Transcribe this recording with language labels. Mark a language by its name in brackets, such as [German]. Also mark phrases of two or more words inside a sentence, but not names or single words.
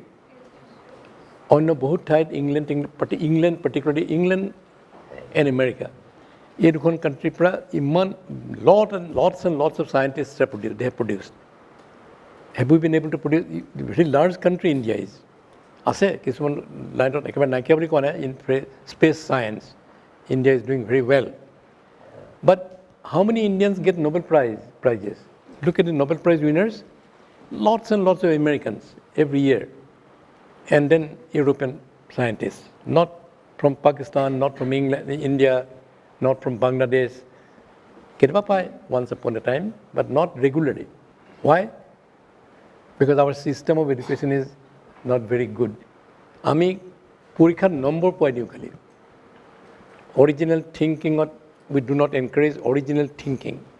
[English] On the both sides, England, particularly England and America, in one country, lots and lots of scientists they have produced. Have we been able to produce? Very large country India is. [Assamese] আছে কিছুমান লাইনত একেবাৰে নাইকিয়া বুলি কোৱা নাই [English] in space science. India is doing very well. But how many Indians get Nobel prizes? Look at the Nobel Prize winners. Lots and lots of Americans every year. And then European scientists. Not from Pakistan, not from England, India, not from Bangladesh. [Assamese] কেতিয়াবা পাই [English] once upon a time, but not regularly. Why? Because our system of education is not very good. [Assamese] আমি পৰীক্ষাত নম্বৰ পাই দিওঁ খালি. [English] Original thinking, we do not encourage original thinking.